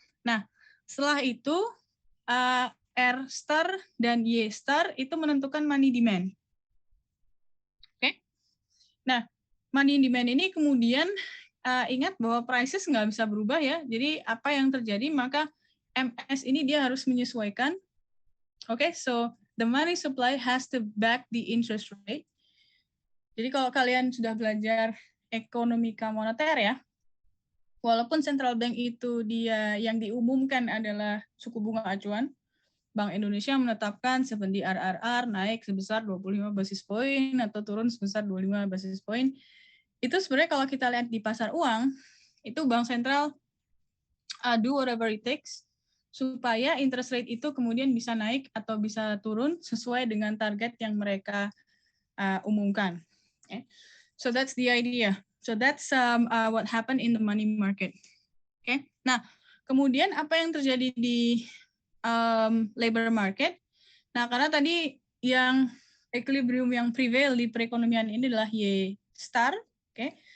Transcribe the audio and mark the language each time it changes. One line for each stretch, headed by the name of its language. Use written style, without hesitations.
Indonesian: Nah, setelah itu R star dan Y star itu menentukan money demand. Oke. Nah, money demand ini kemudian ingat bahwa prices nggak bisa berubah ya. Jadi apa yang terjadi maka MS ini dia harus menyesuaikan.
English: Oke, so the money supply has to back the interest rate.
Indonesian: Jadi kalau kalian sudah belajar ekonomika moneter ya, walaupun central bank itu dia yang diumumkan adalah suku bunga acuan, Bank Indonesia menetapkan 7 RRR naik sebesar 25 basis point atau turun sebesar 25 basis point. Itu sebenarnya kalau kita lihat di pasar uang, itu bank sentral
English: do whatever it takes
Indonesian: supaya interest rate itu kemudian bisa naik atau bisa turun sesuai dengan target yang mereka umumkan.
English: Okay. So that's the idea. So that's what happened in the money market. Okay.
Indonesian: Nah, kemudian apa yang terjadi di labor market? Nah, karena tadi yang equilibrium yang prevail di perekonomian ini adalah Y star, okay?